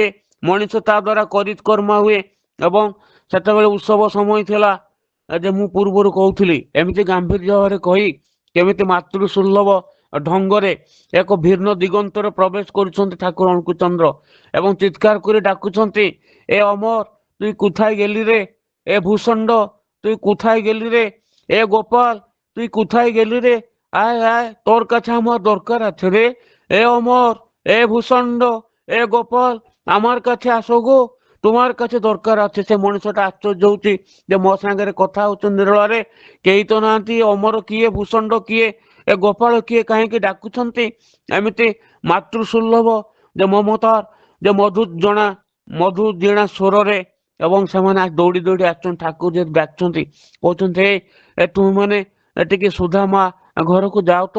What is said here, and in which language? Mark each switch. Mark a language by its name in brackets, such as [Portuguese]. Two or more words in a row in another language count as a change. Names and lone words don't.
[Odia] ମଣିଷ ତା ଦ୍ୱାରା କରିତ୍କର୍ମା ହୁଏ। ଏବଂ ସେତେବେଳେ ଉତ୍ସବ ସମୟ ଥିଲା ଯେ ମୁଁ ପୂର୍ବରୁ କହୁଥିଲି, ଏମିତି ଗାମ୍ଭୀର୍ଯ୍ୟ ଭାବରେ କହି କେମିତି ମାତୃସୁଲଭ ଢଙ୍ଗରେ ଏକ ଭିନ୍ନ ଦିଗନ୍ତରେ ପ୍ରବେଶ କରୁଛନ୍ତି ଠାକୁର ଅଙ୍କୁଚନ୍ଦ୍ର ଏବଂ ଚିତ୍କାର କରି ଡାକୁଛନ୍ତି, ଏ ଅମର [Bangla] তুই কোথায় গেলি রে? এ ভূষণ্ড তুই কোথায় গেলি রে? এ গোপাল তুই কোথায় গেলি রে? আয় আয়, তোর কাছে আমার দরকার আছে রে। এ অমর, এ ভূষণ্ড, এ গোপাল আমার কাছে আসো গো, তোমার কাছে দরকার আছে। [Odia] ସେ ମଣିଷଟା ଆଶ୍ଚର୍ଯ୍ୟ ହଉଛି ଯେ ମୋ ସାଙ୍ଗରେ କଥା ହଉଛନ୍ତି ନିରଳାରେ, କେହି ତ ନାହାନ୍ତି। ଅମର କିଏ, ଭୂଷଣ୍ଡ କିଏ, ଏ ଗୋପାଳ କିଏ, କାହିଁକି ଡାକୁଛନ୍ତି? ଏମିତି ମାତୃସୁଲଭ ଯେ ମମତାର ଯେ ମଧୁ ଜଣା ମଧୁ ଜିଣା ସ୍ୱରରେ ଏବଂ ସେମାନେ ଦୌଡ଼ି ଦୌଡ଼ି ଆସୁଛନ୍ତି ଠାକୁର ଯେହେତୁ ଡାକୁଛନ୍ତି କହୁଛନ୍ତି ତୁମେମାନେ ଟିକେ ସୁଧା ମା ଘରକୁ ଯାଅ ତ।